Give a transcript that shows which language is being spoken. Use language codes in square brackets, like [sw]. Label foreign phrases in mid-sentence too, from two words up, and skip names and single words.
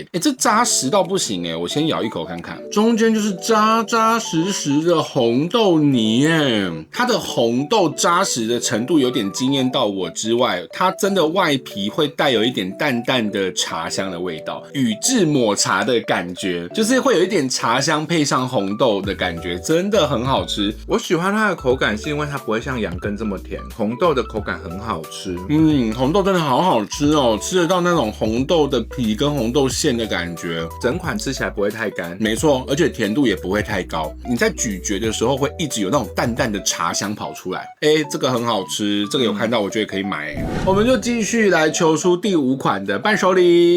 [zh] 這扎實到不行我先咬一口看看，中間就是扎扎實實的紅豆泥它的紅豆扎實的程度有點驚豔到我之外，它真的外皮會帶有一點淡淡的茶香的味道，宇治抹茶的感覺，就是會有一點茶香配上紅豆的感覺，真的很好吃。我喜歡它的口感是因為它不會像羊羹這麼甜，紅豆的口感很好吃。紅豆真的好好吃哦，吃得到那種紅豆的皮跟紅豆餡的感覺，整款吃起來不會太乾。沒錯，而且甜度也不會太高，你在咀嚼的時候會一直有那種淡淡的茶香跑出來。這個很好吃，這個有看到我覺得可以買。我們就繼續來求出第5款的伴手禮。